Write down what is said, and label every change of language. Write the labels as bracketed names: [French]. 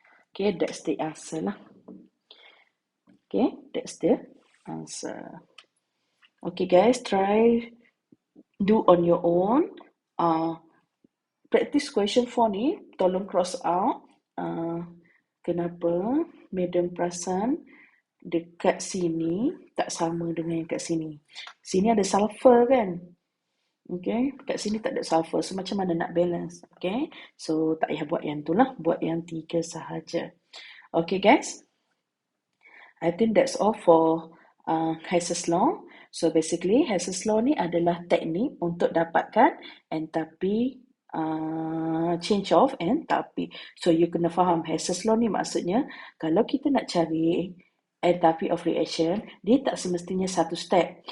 [English] Okay, that's the answer lah. Okay, that's the answer. Okay guys, try do on your own. [Malay] Practice question 4 ni, tolong cross out. Kenapa Madam perasan dekat sini tak sama dengan yang kat sini. Sini ada sulfur kan? Okay, kat sini tak ada sulfur. So, macam mana nak balance? Okay, so tak payah buat yang tu lah. Buat yang 3 sahaja. [English] Okay guys, I think that's all for Hess's Law. [Malay] So basically, Hess's Law ni adalah teknik untuk dapatkan enthalpy, change of enthalpy. So you kena faham Hess's Law ni maksudnya, kalau kita nak cari enthalpy of reaction, dia tak semestinya satu step.